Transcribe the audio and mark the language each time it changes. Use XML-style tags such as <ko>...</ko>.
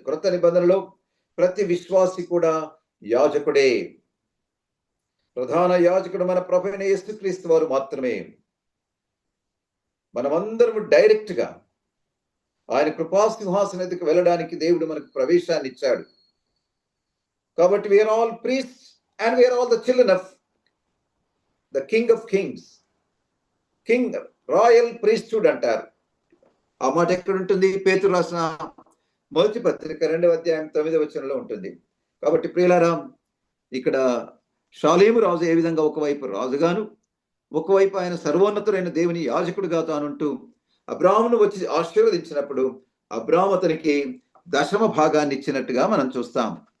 <te>క్రొత్త నిబంధనలో ప్రతి విశ్వాసి కూడా యాజకుడే. ప్రధాన యాజకుడు మన ప్రభువైన యేసుక్రీస్తు వారు మాత్రమే. మనమందరం డైరెక్ట్ గా ఆయన కృపాసింహాసనం ఎదుకు వెళ్ళడానికి దేవుడు మనకు ప్రవేశాన్ని ఇచ్చాడు. కాబట్టి</te> <en>We are all priests and we are all the children of the King of Kings. King, royal priesthood</en> <te>అంటారు. ఆ మాట ఎక్కడ ఉంటుంది? పేతురు రాసిన మొదటి పత్రిక 2వ అధ్యాయం 9వ వచనంలో ఉంటుంది. కాబట్టి ప్రియులారా, ఇక్కడ షాలేము రాజు ఏ విధంగా ఒకవైపు రాజుగాను, ఒకవైపు ఆయన సర్వోన్నతుడైన దేవుని యాజకుడుగా తానుంటూ అబ్రాహామును వచ్చి ఆశీర్వదించినప్పుడు అబ్రాహాము అతనికి దశమ భాగాన్ని ఇచ్చినట్టుగా మనం చూస్తాం.</te>